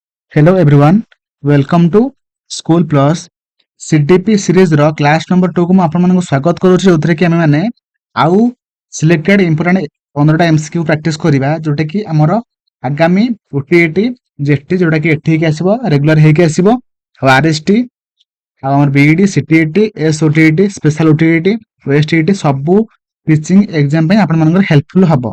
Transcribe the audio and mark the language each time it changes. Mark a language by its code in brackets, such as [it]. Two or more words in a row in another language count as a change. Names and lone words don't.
[en] Hello everyone, welcome to School Plus CDP series [or] ର [en] class number 2 [or] କୁ ମୁଁ ଆପଣମାନଙ୍କୁ ସ୍ୱାଗତ କରୁଛି ଯୋଉଥିରେ କି ଆମେ ମାନେ ଆଉ [en] selected important [or] 15ଟା MCQ ପ୍ରାକ୍ଟିସ କରିବା ଯୋଉଟା କି ଆମର ଆଗାମୀ OTET JET ଯୋଉଟା କି ଏଠି ହେଇକି ଆସିବ ରେଗୁଲାର ହେଇକି ଆସିବ ଆଉ RST ଆଉ ଆମର BED CTET SOTET ସ୍ପେଶାଲ OTET OSTET ସବୁ [en] teaching exam [or] ପାଇଁ ଆପଣମାନଙ୍କର ହେଲ୍ପଫୁଲ ହବ।